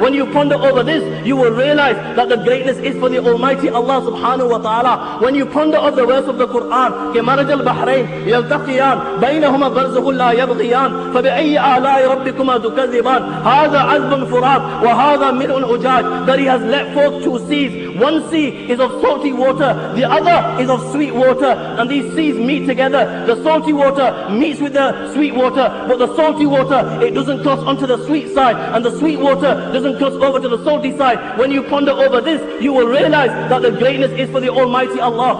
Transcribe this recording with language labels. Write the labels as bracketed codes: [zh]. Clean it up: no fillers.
[en] When you ponder over this, you will realize that the greatness is for the Almighty Allah subhanahu wa ta'ala. When you ponder of the verse of the Quran, [ar] كَمَرَجَ الْبَحْرَيْنِ يَلْتَقِيَانِ بَيْنَهُمَا بَرْزَخٌ لَا يَبْغِيَانِ فَبِأَيِّ آلَاءِ رَبِّكُمَا تُكَذِّبَانِ هَذَا عَذْبٌ فُرَاتٌ وَهَذَا مِلْءٌ أُجَاجٌ, [en] that He has let forth two seas. One sea is of salty water, the other is of sweet water, and these seas meet together. The salty water meets with the sweet water, but the salty water, it doesn't cross onto the sweet side, and the sweet water doesn't cross over to the salty side. When you ponder over this, you will realize that the greatness is for the Almighty Allah.